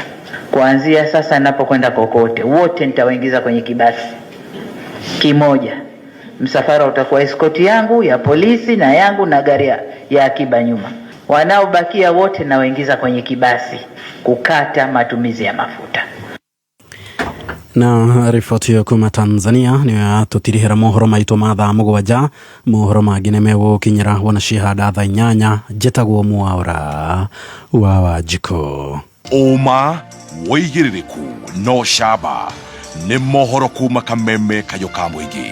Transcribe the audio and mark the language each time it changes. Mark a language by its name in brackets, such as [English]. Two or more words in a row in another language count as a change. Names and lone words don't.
[Swahili] Kuanzia sasa ninapokwenda kokote, wote nitawaingiza kwenye kibasi kimoja. Msafara utakuwa escort yangu ya polisi na yangu na gari ya akiba nyuma. Wanaobakia wote na waingiza kwenye kibasi kukata matumizi ya mafuta. [Kikuyu] Na ripoti yo kuma Tanzania ni tutirihira mohoro maito mathaa mũgwanja. Mohoro mangĩ nĩ megũkinyĩra wanashihada thaa 8. Njĩtagwo Mwaura wa Wanjikũ. Uma wĩigĩrĩrĩku no camba nĩ mohoro kuma Kameme Kayũka Mũingĩ.